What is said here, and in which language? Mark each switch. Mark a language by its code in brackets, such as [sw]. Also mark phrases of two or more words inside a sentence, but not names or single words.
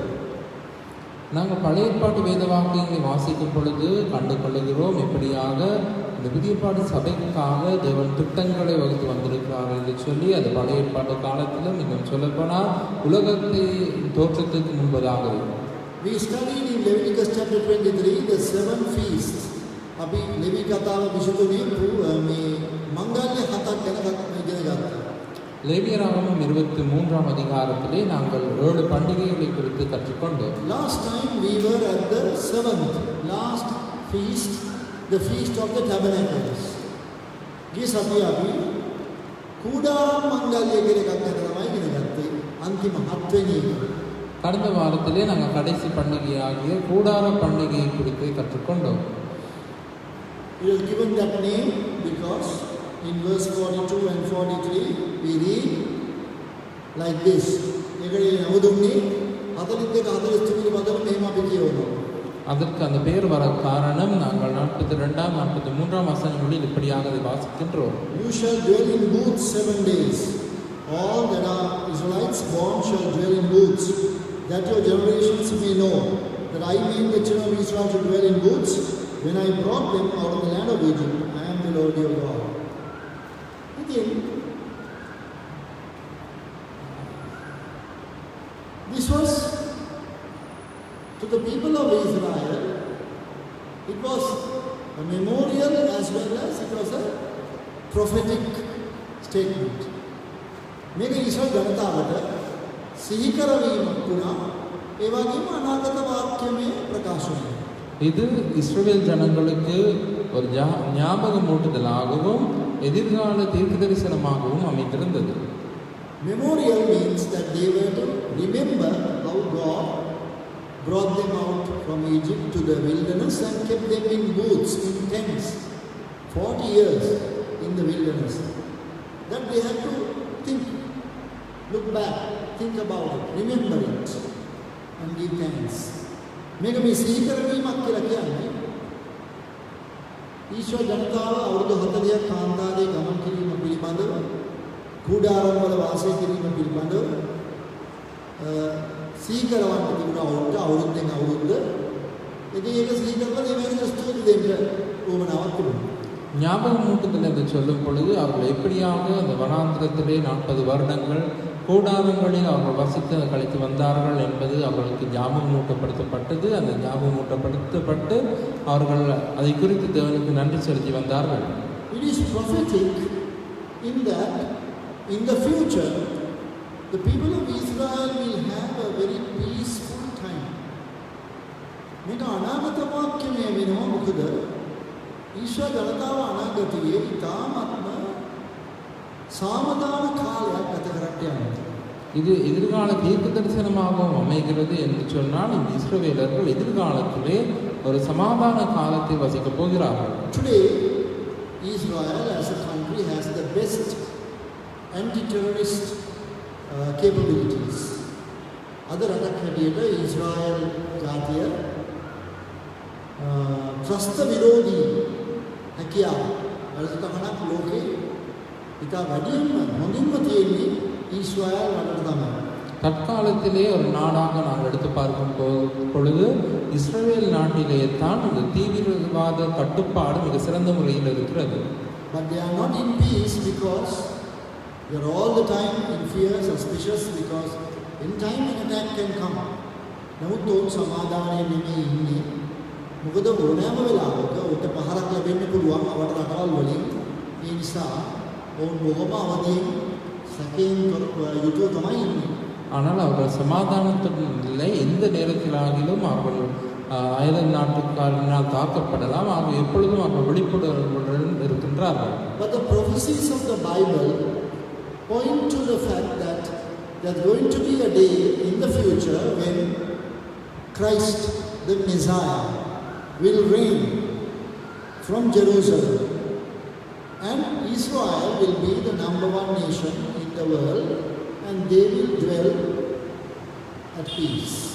[ta] நாங்கள் பழைய ஏற்பாட்டு வேத வாக்கியங்களை வாசிக்கும் பொழுது கண்டு கொள்ளுகிறோம் எப்படியாக இந்த புதிய ஏற்பாட்டு சபைக்காக தேவன் திட்டங்களை வகுத்து வந்திருக்கிறார் என்று சொல்லி அது பழைய ஏற்பாட்டு காலத்திலும் இன்னும் சொல்லப்போனால் உலகத்தை தோற்றத்துக்கு முன்பதாகவே. [en] We studied in Leviticus chapter 23 the 7 feasts. [si] අපි ලෙවි කතාව විසඳුනේ මේ මංගල්‍ය හතක් ගැන ඉගෙන ගත්තා. [ta] லேவியராகமம் 23ஆம் அதிகாரத்திலே நாங்கள் 7 பண்டிகைகளை குறித்து கற்றுக்கொண்டோம். [en] Last time we were at the 7th last feast, the feast of the tabernacles. [si] ගිය සතියේ අපි කුඩාරම් මංගල්‍ය කියන එකක් ගැන තමයි ඉගෙන ගත්තේ. අන්තිම 7 වෙනි [ta] கடந்த வாரத்திலே நாங்கள் கடைசி பண்டிகையாகிய கூடார பண்டிகையை குறித்து கற்றுக்கொண்டோம். [en] It is given that name because in verse 42 and 43 we read like this. [si] ඒකේ නමුදුන්නේ 42 43 පදවල මෙහෙම අපි කියවනවා. [ta] அதற்கு அந்த பெயர் வர காரணம் நாங்கள் 42ஆம் 43ஆம் வசனங்களில் இப்படியாக அதை வாசிக்கின்றோம். [en] You shall dwell in booths 7 days. All that are Israelites born shall dwell in booths, that your generations may know that I made the children of Israel to dwell in booths when I brought them out of the land of Egypt. I am the Lord your God. Again, this was to the people of Israel. It was a memorial as well as it was a prophetic statement. [si] මේක ඉස්රායෙල් ජනතාවට සිහි කරවීමක් වුණා. ඒ වගේම අනාගත වාක්‍යමය ප්‍රකාශනය. [ta] இது இஸ்ரவேல் ஜனங்களுக்கு ஒரு ஞாபகமூட்டுதலாகவும் எதிர்கால தீர்க்கதரிசனமாகவும் அமைந்திருந்தது. [en] Memorial means that they were to remember how God brought them out from Egypt to the wilderness and kept them in booths, in tents, 40 years in the wilderness. That they had to think, look back, think about it, remember it, and give thanks. [si] මේක මේ සිහි කරවීමක් කියලා කියන්නේ ඊශ්වර ජනතාව අවුරුදු 40ක් කාන්තාරයේ ගමන් කිරීම පිළිබඳව කුඩාරම් වල වාසය කිරීම පිළිබඳව සිහි කරවන්න තිබුණා අවුරුද්දෙන් අවුරුද්ද. ඉතින් ඒක සිහි කරලා මේ වෙනස ස්තුති දෙන්න උවමනාවක් තිබුණා. [ta] ஞாபகமூட்டுதல் என்று சொல்லும் பொழுது அவர்கள் எப்படியாக அந்த வனாந்திரத்திலே 40 வருடங்கள் கூடாரங்களில் அவர்கள் வசித்து கழித்து வந்தார்கள் என்பது அவர்களுக்கு ஞாபகமூட்டப்படுத்தப்பட்டது. அந்த ஞாபகமூட்டப்படுத்தப்பட்டு அவர்கள் அதை குறித்து தேவனுக்கு நன்றி செலுத்தி வந்தார்கள். [en] It is prophetic in that in the future the people of Israel will have a very peaceful time. [si] මේක අනාගත වාක්‍යමය වෙනවා. මොකද ඊශ්වර ජනතාව අනාගතයේ ඉතාමත්ම சாமதான காலයක් ගත කරන්න යනවා. [ta] இது எதிர்கால தீர்க்க தரிசனமாகவும் அமைகிறது என்று சொன்னால் இந்த இஸ்ரவேலர்கள் எதிர்காலத்திலே ஒரு சமாதான காலத்தை வசிக்கப் போகிறார்கள். [en] Today Israel as a country has the best anti-terrorist capabilities. [si] අද රටක් හැටියට ඊශ්‍රායල් ජාතිය ත්‍රස්ත විරෝධී හැකියාව අලුතකමක් ලෝකේ ඉතා වැඩිම හොඳින්ම තියෙන්නේ [ta] ஈஸ்ராயல் நாடு தான். தற்காலத்திலே ஒரு நாடாக நாம் எடுத்து பார்க்கும் பொழுது இஸ்ரவேல் நாட்டிலே தான் இந்த தீவிரவாத கட்டுப்பாடு மிக சிறந்த முறையில் இருக்கிறது. [en] But they are not in peace because they are all the time in fear, suspicious, because in time an attack can come. [si] නමුත් ඔවුන් සමාදානයේ නෙමෙයි ඉන්නේ. මොකද ඕනෑම වෙලාවක උට පහරක් ලැබෙන්න පුළුවන් අපට රටවල් වලින්. ඒ නිසා ඔවුන් බොහොම අවදියෙන් සැකයෙන් යුතුව තමයි ඉන්නේ. [ta] ஆனால் அவர்கள் சமாதானத்துடன் இல்லை. எந்த நேரத்திலாகிலும் அவர்கள் அயல் நாட்டுக்காரனால் தாக்கப்படலாம். அவர்கள் எப்பொழுதும் அவர்கள் விழிப்புணர்வுடன் இருக்கின்றார்கள். [en] But the prophecies of the Bible point to the fact that there's going to be a day in the future when Christ, the Messiah, will reign from Jerusalem, and Israel will be the number one nation in the world, and they will dwell at peace.